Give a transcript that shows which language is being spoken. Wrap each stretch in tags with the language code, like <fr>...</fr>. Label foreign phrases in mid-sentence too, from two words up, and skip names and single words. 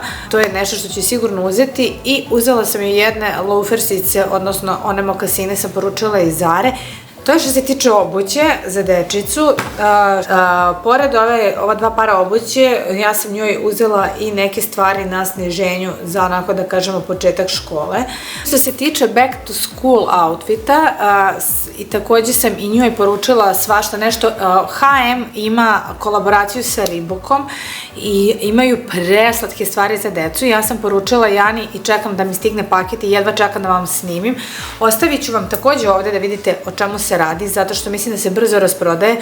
<sr>To je nešto što ću sigurno uzeti i uzela sam i jedne loafersice, odnosno one mokasine sam poručila iz Zare. To je što se tiče obuće za dečicu. Pored ova dva para obuće, ja sam njoj uzela i neke stvari na sniženju za, onako da kažemo, početak škole. Što se tiče</sr> <en>back to school</en> <sr>outfita, i takođe sam i njoj poručila svašta nešto. H&M ima kolaboraciju sa Reebokom i imaju preslatke stvari za decu. Ja sam poručila Jani i čekam da mi stigne paket i jedva čekam da vam snimim. Ostavit ću vam takođe ovde da vidite o čemu se radi, zato što mislim da se brzo rasprodaje.</sr>